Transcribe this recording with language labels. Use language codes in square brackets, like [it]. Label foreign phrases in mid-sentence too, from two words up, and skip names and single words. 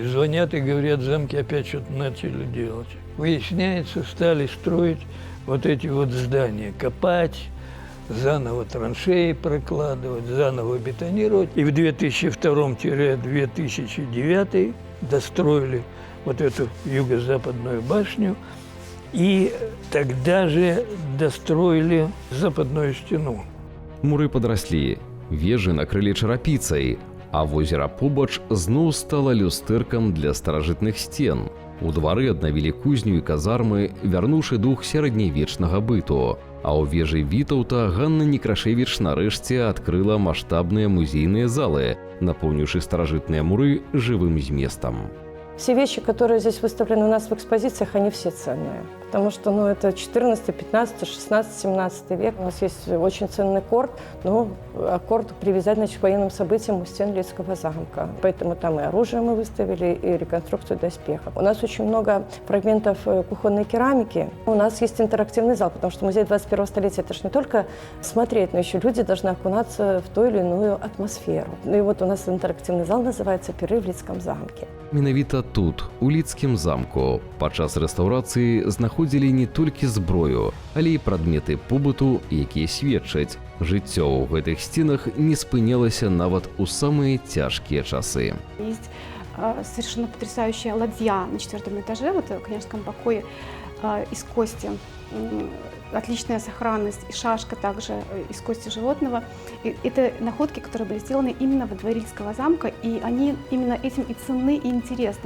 [ru] Звонят и говорят, замки опять что-то начали делать. Выясняется, стали строить вот эти вот здания, копать, заново траншеи прокладывать, заново бетонировать. И в 2002-2009 достроили вот эту юго-западную башню. И тогда же достроили западную стену. [be] Муры падраслі, вежы накрылі чарапіцай, а возера побач зноў стала люстэркам для старажытных сцен. У двары аднавілі кузню і казармы, вярнуўшы дух сярэднявечнага быту. А ў вежы Вітаўта Ганна Некрашевіч нарэшце адкрыла маштабныя музейныя залы, напоўніўшы старажытныя муры жывым зместам. [ru] Все вещи, которые здесь выставлены у нас в экспозициях, они все ценные. Потому что это 14, 15, 16, 17 век. У нас есть очень ценный корт, но корт привязать к военным событиям у стен Лидского замка. Поэтому там и оружие мы выставили, и реконструкцию доспехов. У нас очень много фрагментов кухонной керамики. У нас есть интерактивный зал, потому что музей 21 столетия – это же не только смотреть, но еще люди должны окунаться в ту или иную атмосферу. И вот у нас интерактивный зал называется «Пиры в Лидском замке». [be] Менавіта тут, у Лідскім замку, падчас рэстаўрацыі знаходзілі не толькі зброю, але і прадметы побыту, якія сведчаць. Жыццё ў гэтых сценах не спынялася нават у самыя цяжкія часы. [ru] Есть совершенно потрясающая ладья на 4-м этаже, вот в княжеском покое, из кости. Отличная сохранность, и шашка также из кости животного. И это находки, которые были сделаны именно во дворе Лидского замка, и они именно этим и ценны, и интересны.